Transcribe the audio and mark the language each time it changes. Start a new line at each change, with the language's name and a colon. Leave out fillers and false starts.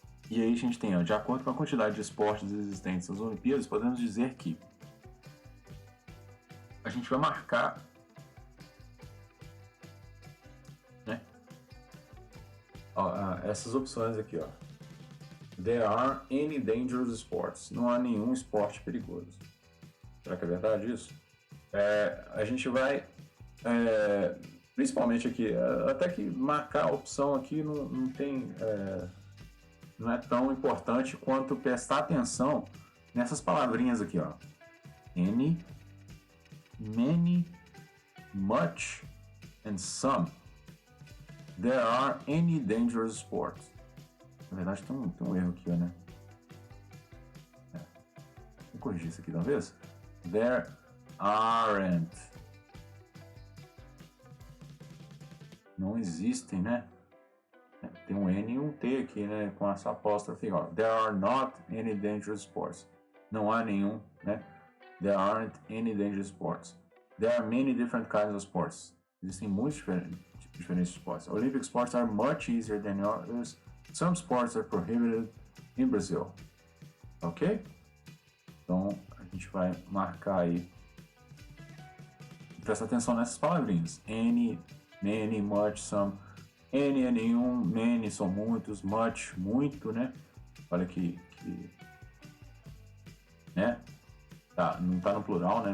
Portuguese: E aí a gente tem, de acordo com a quantidade de esportes existentes nas Olimpíadas, podemos dizer que a gente vai marcar, né, essas opções aqui, ó.
English: There are any dangerous sports.
Portuguese: Não há nenhum esporte perigoso. Será que é verdade isso? A gente vai, principalmente aqui, até que marcar a opção aqui não é tão importante quanto prestar atenção nessas palavrinhas aqui, ó.
English: Any, many, much, and some. There are any dangerous sports.
Portuguese: Na verdade tem um erro aqui, né? Vou corrigir isso aqui de uma vez.
English: There aren't.
Portuguese: Não existem, né? Tem um N e um T aqui, né? Com essa apóstrofe, ó.
English: There are not any dangerous sports.
Portuguese: Não há nenhum, né?
English: There aren't any dangerous sports. There are many different kinds of sports.
Portuguese: Existem muitos diferentes esportes.
English: Olympic sports are much easier than others. Some sports are prohibited in Brazil. Ok?
Portuguese: Então, a gente vai marcar aí. Presta atenção nessas palavrinhas.
English: Any, many, much, some. Any
Portuguese: é nenhum,
English: many
Portuguese: são muitos,
English: much,
Portuguese: muito, né? Olha que né? Não tá no plural, né?